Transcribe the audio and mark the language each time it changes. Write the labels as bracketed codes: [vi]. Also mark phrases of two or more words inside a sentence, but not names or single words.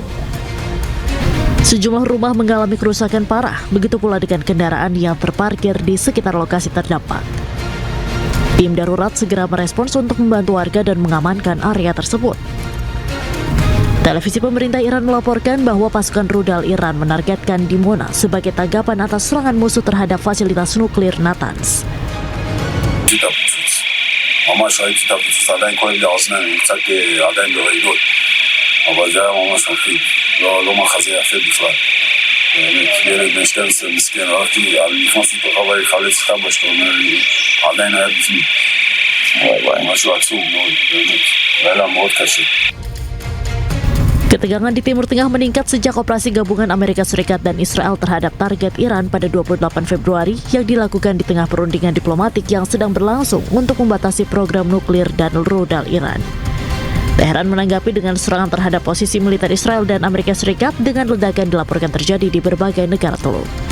[id] Sejumlah rumah mengalami kerusakan parah, begitu pula dengan kendaraan yang terparkir di sekitar lokasi terdampak. Tim darurat segera merespons untuk membantu warga dan mengamankan area tersebut. Televisi pemerintah Iran melaporkan bahwa pasukan rudal Iran menargetkan Dimona sebagai tanggapan atas serangan musuh terhadap fasilitas nuklir Natanz. [he] ממש ראיתי את הפיצוץ, עדיין כואב לי האוזניים, קצת עדיין ברעידות, אבל זה היה ממש מפחיד, לא מחזה יפה בכלל. באמת, ילד בן 12 מסכן, נכנסתי לתוך הבית, חלץ סבא שאתה אומר לי, עדיין היה בפנים. משהו עצוב מאוד, באמת, היה מאוד קשה. [id] Ketegangan di Timur Tengah meningkat sejak operasi gabungan Amerika Serikat dan Israel terhadap target Iran pada 28 Februari yang dilakukan di tengah perundingan diplomatik yang sedang berlangsung untuk membatasi program nuklir dan rudal Iran. Teheran menanggapi dengan serangan terhadap posisi militer Israel dan Amerika Serikat dengan ledakan dilaporkan terjadi di berbagai negara teluk.